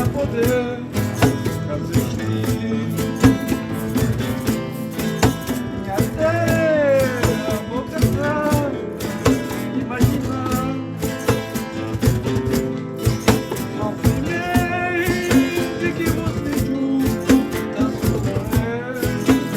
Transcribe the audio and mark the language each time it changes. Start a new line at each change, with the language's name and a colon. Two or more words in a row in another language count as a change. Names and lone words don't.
Portuguese: poder,
Romanian: ca să știi.
Portuguese: Até a boca tá imaginando sofrimento que você junta sofrendo.